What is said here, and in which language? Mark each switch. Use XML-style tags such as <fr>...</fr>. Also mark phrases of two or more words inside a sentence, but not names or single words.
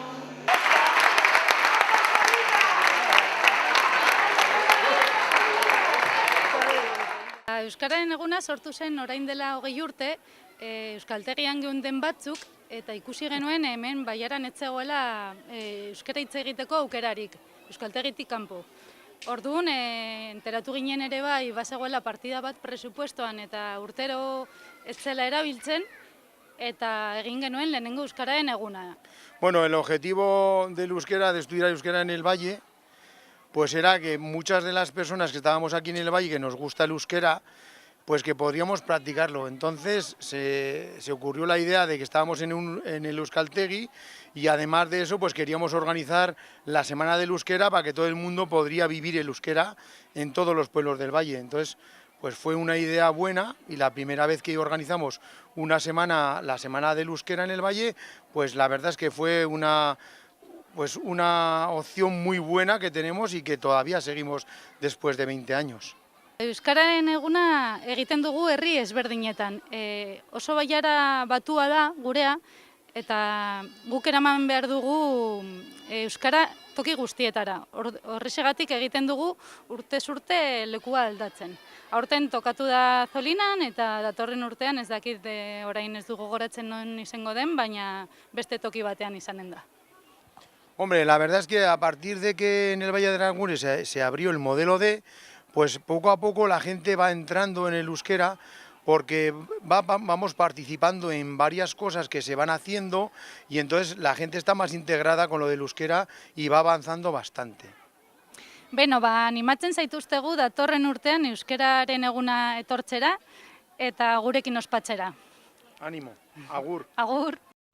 <eu>Euskararen eguna sortu zen orain dela 20 urte, euskaltegian geunden batzuk, eta ikusi genuen hemen Baiaran ez zegoela euskara hitz egiteko aukerarik, euskaltegitik kanpo. Orduan, enteratu ginen ere bai, bazegoela partida bat presupuestoan eta urtero ez zela erabiltzen, eta egin genuen lehenengo euskararen eguna.</eu> <es>Bueno, el objetivo del euskera, de estudiar euskera en el Valle, pues era que muchas de las personas que estábamos aquí en el Valle, que nos gusta el euskera, pues que podríamos practicarlo. Entonces se ocurrió la idea de que estábamos en el Euskaltegi y además de eso pues queríamos organizar la Semana del Euskera para que todo el mundo podría vivir el euskera en todos los pueblos del Valle. Entonces pues fue una idea buena y la primera vez que organizamos una semana, la Semana del Euskera en el Valle, pues la verdad es que fue una opción muy buena que tenemos y que todavía seguimos después de 20 años.</es> <eu>Euskararen eguna egiten dugu herri ezberdinetan. Oso Baiara batua da gurea, eta guk eraman behar dugu euskara toki guztietara. Horrexegatik egiten dugu urtez urte lekua aldatzen. Aurten tokatu da Zolinan eta datorren urtean ez dakit orain ez dugu gogoratzen non izango den, baina beste toki batean izanen da.</eu> <es>Hombre, la verdad es que a partir de que en el Valle de Aranguren se abrió el modelo D, pues poco a poco la gente va entrando en el euskera porque vamos participando en varias cosas que se van haciendo y entonces la gente está más integrada con lo del euskera y va avanzando bastante.</es> <eu>Beno, animatzen zaituztegu datorren urtean euskararen eguna etortzera eta gurekin ospatzera. Ánimo, agur. Agur.</eu>